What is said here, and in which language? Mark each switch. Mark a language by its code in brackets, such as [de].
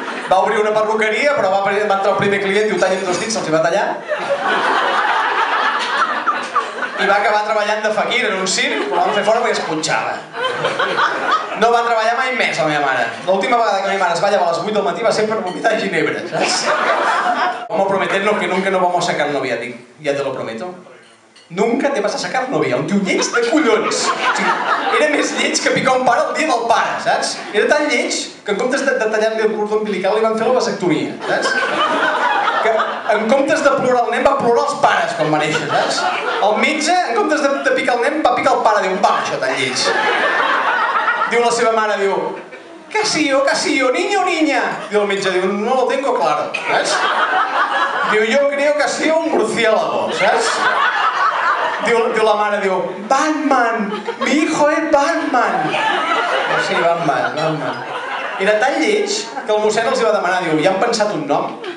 [ca] Va obrir una perruqueria, però va entrar el primer client, diu, talla'm 2 dits, se'ls hi va tallar. I va acabar treballant de faquir en un circ, però van fer fora perquè es punxava. No va treballar mai més, la meva mare. L'última vegada que la meva mare es va llevar a les 8 del matí va ser per vomitar ginebra, saps? [es] Vamos prometernos que nunca no vamos a sacar novia, dic, ja te lo prometo. Nunca te vas a sacar novia, un tio [ca] lleig de collons. O sigui, era més lleig que picar un pare el dia del pare, saps? Era tan lleig que en comptes de tallar-li el cordó umbilical li van fer la vasectomia, saps? Que en comptes de plorar el nen va plorar els pares quan va néixer, saps? El metge, en comptes de picar el nen, va picar el pare, diu, va, això tan lleig. Diu la seva mare, diu, Casillo, [es] niño o niña. [ca] Diu el metge, diu, [es] no lo tengo claro, [ca] saps? Diu, [es] yo creo que ha sido un murciélago, [ca] saps? Diu la mare, diu, Batman, [es] mi hijo es Batman. [ca] Sí, Batman. Era tan lleig que el mossèn els va demanar, diu, ja han pensat un nom?